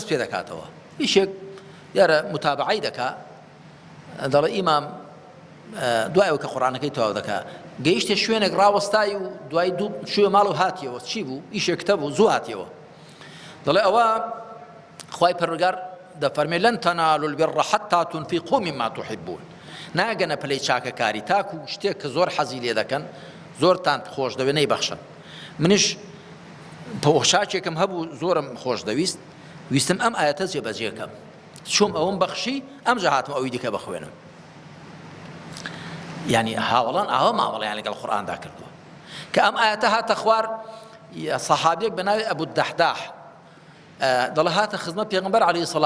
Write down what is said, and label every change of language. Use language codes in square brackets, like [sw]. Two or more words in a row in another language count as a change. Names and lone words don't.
[ckb] پێ دەکاتەوە هیچێک یارە متابعەی دەکا دەڵێ ئیمام دوایەوە کە قورئانەکەی تەواو دەکا گەیشتە شوێنێک ڕاوەستایی و دوای دوو شوێ ماڵ و هاتیەوە چی بوو ئیشێک کتە بوو زوو هاتیەوە دەڵێ ئەوە خوای پەروەردگار دەفەرمێ [ar] لەن تەنالوا البر حتى تنفقوا مما تحبون [ckb] ناگەنە پلەی چاکەکاری تاکو شتێک کە زۆر حەزی لێ دەکەن زۆرتان خۆش دەوێ نەیبەخشن منش پۆشاکێکم هەبوو زۆرم خۆش دەویست ویستم ئەم ئاەتە جێبەجێکەم چۆم ئەوم بەخشی ئەم جا هاتم ئەوی دیکە بخوێنم یعنی هاوڵان ئاوا ماوەڵیان لەگەڵ قورئاندا کردووە کە ئەم ئاەتە هاتە خوار سەحابیەک بە ناوی ئەبوو دەحداح دەڵێ هاتە خزمەت پێغەمبەر [ar] عەلەیهی سەڵات